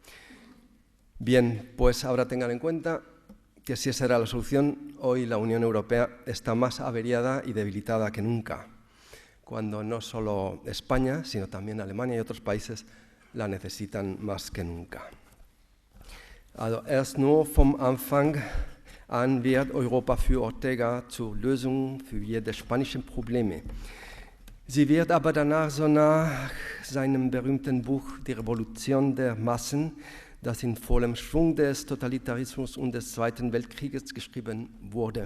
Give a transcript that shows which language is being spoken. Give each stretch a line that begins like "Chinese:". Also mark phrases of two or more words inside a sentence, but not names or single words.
Spanish: Bien, pues ahora tengan en cuenta que si esa era la solución, hoy la Unión Europea está más averiada y debilitada que nunca, cuando no solo España, sino también Alemania y otros países la necesitan más que nunca.
German: Also erst nur vom Anfang an wird Europa für Ortega zur Lösung für jede spanischen Probleme. Sie wird aber danach, so nach seinem berühmten Buch Die Revolution der Massen, das in vollem Schwung des Totalitarismus und des Zweiten Weltkrieges geschrieben wurde.